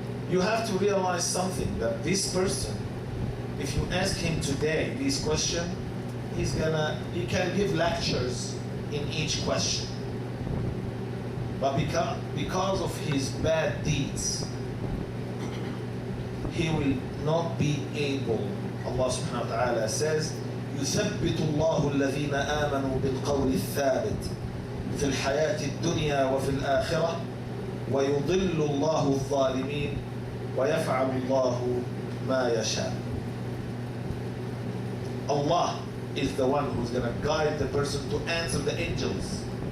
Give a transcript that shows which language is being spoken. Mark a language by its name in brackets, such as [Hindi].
[English] You have to realize something, that this person, if you ask him today these questions, he can give lectures in each question. But because of his bad deeds, he will not be able. Allah subhanahu wa ta'ala says, [Arabic] يثبت الله الذين آمنوا بالقول الثابت في الحياة الدنيا وفي الآخرة ويضل الله الظالمين ويفعل الله ما يشاء. [English] Allah is the one who's going to guide the person to answer the angels.